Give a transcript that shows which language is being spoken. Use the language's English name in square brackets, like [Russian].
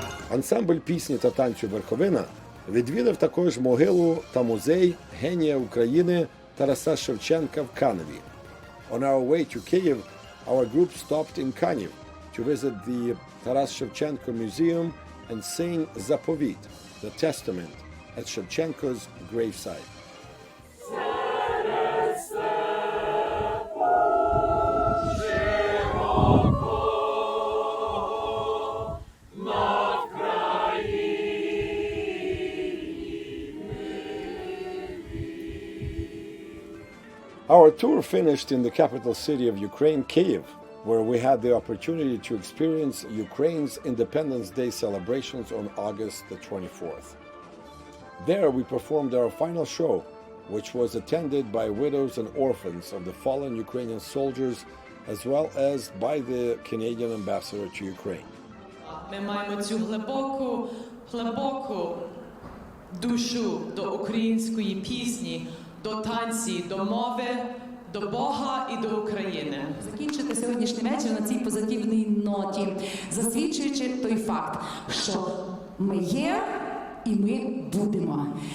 [Ukrainian] Ансамбль пісні та танцю «Верховина» відвідав також могилу та музей генія України Тараса Шевченка в Каневі. [English] On our way to Kyiv, our group stopped in Kaniv to visit the Taras Shevchenko Museum and sing Zapovit, the Testament, at Shevchenko's gravesite. Our tour finished in the capital city of Ukraine, Kyiv, where we had the opportunity to experience Ukraine's Independence Day celebrations on August the 24th. There we performed our final show, which was attended by widows and orphans of the fallen Ukrainian soldiers, as well as by the Canadian ambassador to Ukraine. [Ukrainian] Ми маємо цю глибоку душу до української пісні, до танці, до мови, до Бога і до України. Закінчити сьогоднішній вечір на цій позитивній ноті, засвідчуючи той факт, що ми є і ми будемо.